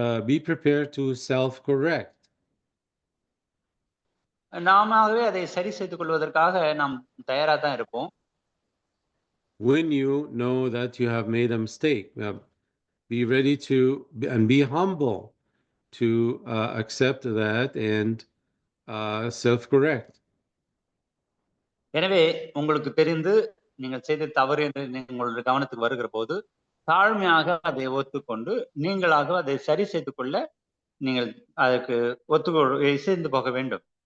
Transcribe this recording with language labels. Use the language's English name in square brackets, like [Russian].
[English] Be prepared to self-correct. [Tamil] நாமவே அதை சரி செய்து கொள்வதற்காக நாம் தயாரா தான் இருப்போம். [English] When you know that you have made a mistake, be ready to and be humble to accept that and self-correct. [Tamil] எனவே உங்களுக்கு தெரிந்து நீங்கள் செய்த தவறு என்று உங்களுடைய கவனத்துக்கு வருகிற போது தாழ்மையாக அதை ஒத்துக்கொண்டு நீங்களாக அதை சரி செய்து கொள்ள நீங்கள் அதற்கு சேர்ந்து போக வேண்டும்.